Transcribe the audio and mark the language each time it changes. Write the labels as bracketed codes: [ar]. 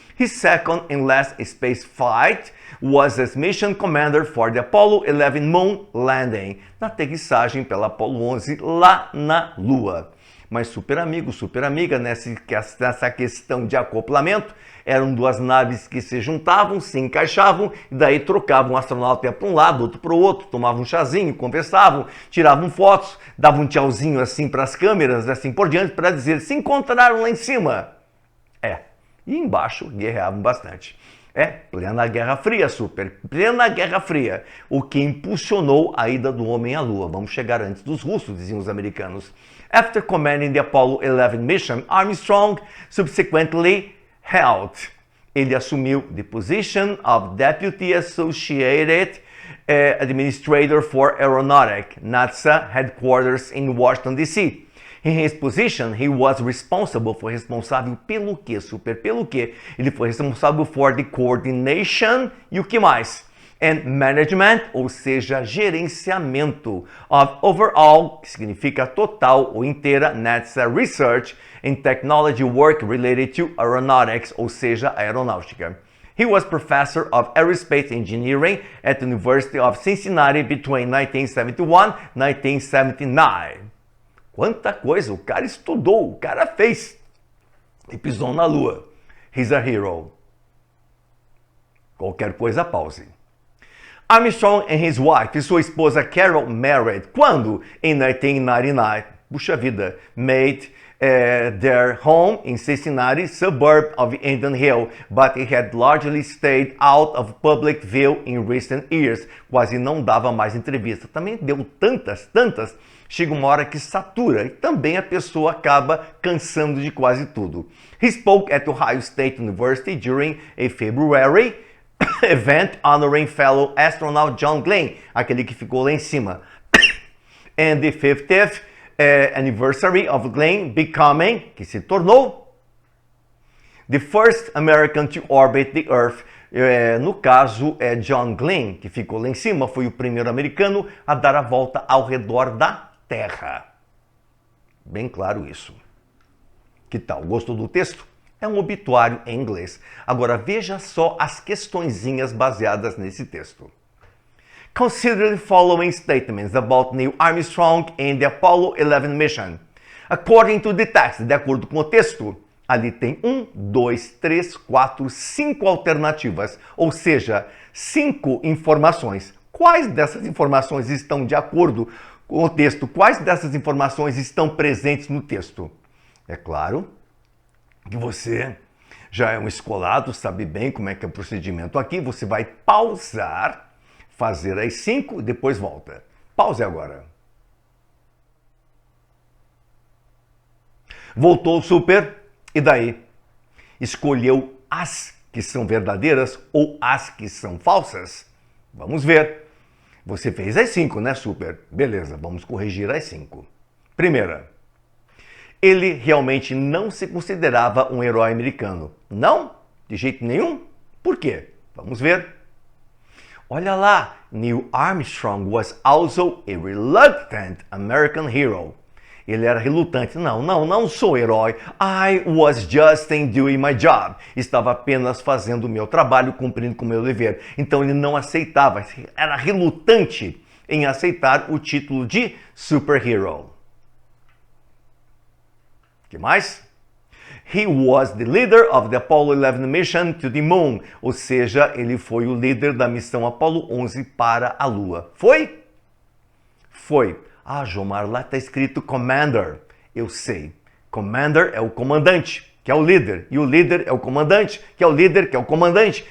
[en] His second and last space flight was as mission commander for the Apollo 11 moon landing, [pt] na aterrissagem pela Apollo 11 lá na Lua. Mas super amigo, super amiga, nessa questão de acoplamento, eram 2 naves que se juntavam, se encaixavam, e daí trocavam um astronauta para um lado, outro para o outro, tomavam um chazinho, conversavam, tiravam fotos, davam um tchauzinho assim para as câmeras, assim por diante, para dizer, se encontraram lá em cima. E embaixo guerreavam bastante. Plena Guerra Fria, super, plena Guerra Fria, o que impulsionou a ida do homem à Lua. Vamos chegar antes dos russos, diziam os americanos. [en] After commanding the Apollo 11 mission, Armstrong subsequently held. [pt] Ele assumiu [en] the position of Deputy Associated Administrator for Aeronautic, NASA headquarters in Washington, D.C. In his position, he was responsible, [pt] foi responsável pelo quê, super, pelo quê? Ele foi responsável [en] for the coordination [pt] e o que mais? [en] And management, [pt] ou seja, gerenciamento [en] of overall, [pt] que significa total ou inteira, [en] NASA research and technology work related to aeronautics, [pt] ou seja, aeronáutica. [en] He was professor of aerospace engineering at the University of Cincinnati between 1971 and 1979. [pt] Quanta coisa o cara estudou, o cara fez e pisou na Lua. [en] He's a hero. [pt] Qualquer coisa, pause. [en] Armstrong and his wife, [pt] sua esposa [en] Carol, married. [pt] Quando? [en] In 1999. [pt] Puxa vida. [en] Made their home in Cincinnati, suburb of Indian Hill, but he had largely stayed out of public view in recent years. [pt] Quase não dava mais entrevista. Também deu tantas, chega uma hora que satura e também a pessoa acaba cansando de quase tudo. [en] He spoke at Ohio State University during a February event honoring fellow astronaut John Glenn, [pt] aquele que ficou lá em cima. [en] And the 50th anniversary of Glenn becoming, [pt] que se tornou, [en] the first American to orbit the Earth. [pt] No caso, John Glenn, que ficou lá em cima, foi o primeiro americano a dar a volta ao redor da Terra. Bem claro isso. Que tal? Gostou do texto? É um obituário em inglês. Agora veja só as questõezinhas baseadas nesse texto. [en] Consider the following statements about Neil Armstrong and the Apollo 11 mission. According to the text, [pt] de acordo com o texto, ali tem 1, 2, 3, 4, 5 alternativas, ou seja, 5 informações. Quais dessas informações estão de acordo com o texto? Quais dessas informações estão presentes no texto? É claro que você já é um escolado, sabe bem como é que é o procedimento aqui. Você vai pausar, fazer as 5 e depois volta. Pause agora. Voltou super. E daí? Escolheu as que são verdadeiras ou as que são falsas? Vamos ver. Você fez as 5, né, super? Beleza, vamos corrigir as 5. Primeira. Ele realmente não se considerava um herói americano. Não? De jeito nenhum? Por quê? Vamos ver. Olha lá, [en] Neil Armstrong was also a reluctant American hero. [pt] Ele era relutante. Não sou herói. [en] I was just doing my job. [pt] Estava apenas fazendo o meu trabalho, cumprindo com o meu dever. Então ele não aceitava, era relutante em aceitar o título de superhero. O que mais? [en] He was the leader of the Apollo 11 mission to the moon. [pt] Ou seja, ele foi o líder da missão Apollo 11 para a Lua. Foi? Foi. Ah, Jomar, lá está escrito Commander. Eu sei. Commander é o comandante, que é o líder. E o líder é o comandante, que é o líder, que é o comandante.